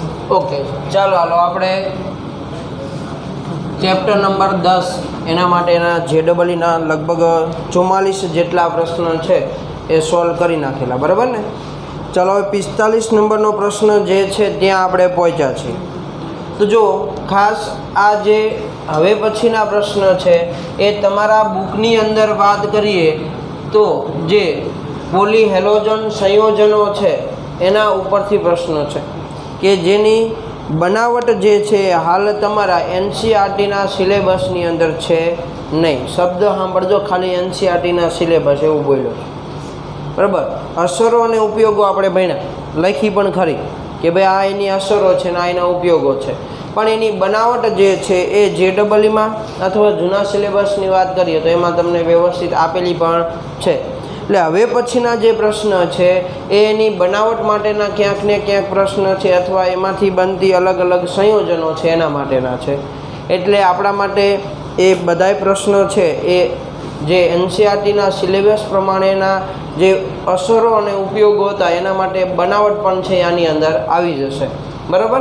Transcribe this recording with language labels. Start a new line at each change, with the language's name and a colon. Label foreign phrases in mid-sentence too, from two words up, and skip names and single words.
Gujarati: ઓકે ચલો હાલો આપણે
English: chapter number
Gujarati: 10 એના માટેના JEE ના લગભગ 44 જેટલા પ્રશ્ન છે એ સૉલ્વ કરી નાખેલા બરાબર ને। ચલો હવે 45 નંબરનો પ્રશ્ન જે છે ત્યાં આપણે પહોંચ્યા છીએ। તો જો ખાસ આ જે હવે પછીના પ્રશ્ન છે એ તમારા બુકની અંદર બાત કરીએ તો જે
English: poly halogen
Gujarati: સંયોજનો છે એના ઉપરથી પ્રશ્ન છે કે જેની બનાવટ જે છે હાલ તમારા NCERT ના સિલેબસની અંદર છે નહીં। શબ્દ સાંભળજો ખાલી NCERT ના સિલેબસ એવું બોલ્યો બરાબર। અસરો અને ઉપયોગો આપણે ભણ્યા લખી પણ ખરી કે ભાઈ આ એની અસરો છે ને એના ઉપયોગો છે, પણ એની બનાવટ જે છે એ JEE માં અથવા જૂના સિલેબસની વાત કરીએ તો એમાં તમને વ્યવસ્થિત આપેલી પણ છે। એટલે હવે પછીના જે પ્રશ્ન છે એ એની બનાવટ માટેના ક્યાંક ને ક્યાંક પ્રશ્ન છે અથવા એમાંથી બનતી અલગ અલગ સંયોજનો છે એના માટેના છે। એટલે આપણા માટે એ બધાય પ્રશ્નો છે એ જે NCERTના સિલેબસ પ્રમાણેના જે અસરો અને ઉપયોગો હતા એના માટે બનાવટ પણ છે આની અંદર આવી જશે બરાબર।